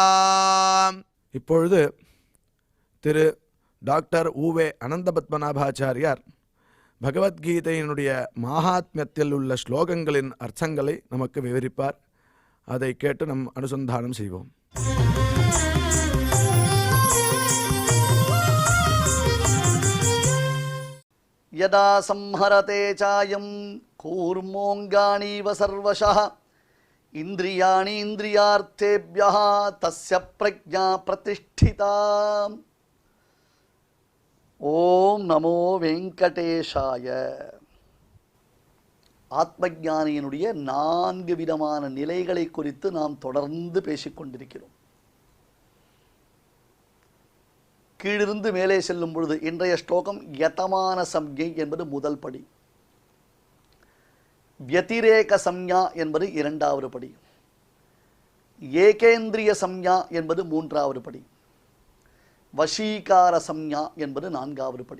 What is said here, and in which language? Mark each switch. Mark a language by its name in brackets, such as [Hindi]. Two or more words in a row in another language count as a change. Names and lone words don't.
[Tamil] இப்பொழுது திரு டாக்டர் உவே அனந்த பத்மநாபாச்சாரியார் பகவத்கீதையினுடைய மகாத்மியத்தில் உள்ள ஸ்லோகங்களின் அர்த்தங்களை நமக்கு விவரிப்பார். அதை கேட்டு நம் அனுசந்தானம் செய்வோம். [Sanskrit] यदा संहरते चायं कूर्मोऽङ्गानीव सर्वशः इन्द्रियाणि इन्द्रियार्थेभ्यः तस्य प्रज्ञा प्रतिष्ठिता. ओं नमो वेङ्कटेशाय. [Tamil] ஆத்மஞானியினுடைய 4 விதமான நிலைகளை குறித்து நாம் தொடர்ந்து பேசிக்கொண்டிருக்கிறோம். கீழிருந்து மேலே செல்லும் பொழுது இன்றைய ஸ்லோகம் [Sanskrit] यतमान संज्ञा [Tamil] என்பது முதல் படி, [Sanskrit] व्यतिरेक संज्ञा [Tamil] என்பது 2வது படி, [Sanskrit] एकेन्द्रिय संज्ञा [Tamil] என்பது 3வது படி, [Sanskrit] वशीकार संज्ञा [Tamil] என்பது 4வது படி.